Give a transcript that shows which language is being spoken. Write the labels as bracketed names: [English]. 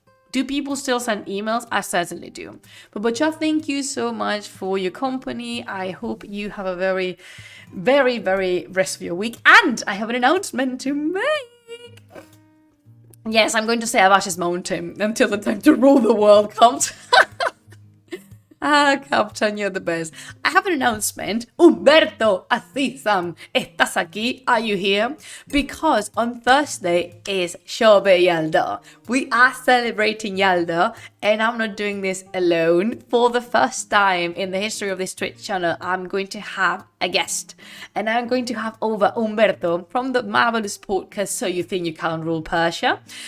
[English] Do people still send emails? I certainly do. But Bacha, thank you so much for your company. I hope you have a very, very, very rest of your week. And I have an announcement to make. Yes, I'm going to say Avash's mountain until the time to rule the world comes. Captain, you're the best. I have an announcement. [Spanish] Humberto Azizam, ¿estás aquí? [English] Are you here? Because on Thursday is Shāh-nāmeh Yalda. We are celebrating Yalda, and I'm not doing this alone. For the first time in the history of this Twitch channel, I'm going to have a guest. And I'm going to have over Humberto from the marvelous podcast So You Think You Can't Rule Persia.